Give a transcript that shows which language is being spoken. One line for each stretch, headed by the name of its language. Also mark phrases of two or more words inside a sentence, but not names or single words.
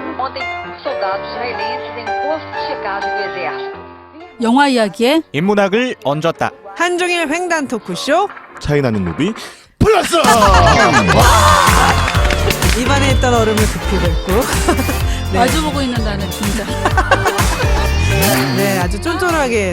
Portuguese: Ontem, soldados israelenses em posto de checagem do exército.
Korean: 영화 이야기에 인문학을 얹었다. 한종일 횡단 토크쇼. 차이나는 무비 플러스. 입안에 있던 얼음을 급히 뱉고 네. 마주보고 있는 나는 긴장. 네, 아주 쫀쫀하게.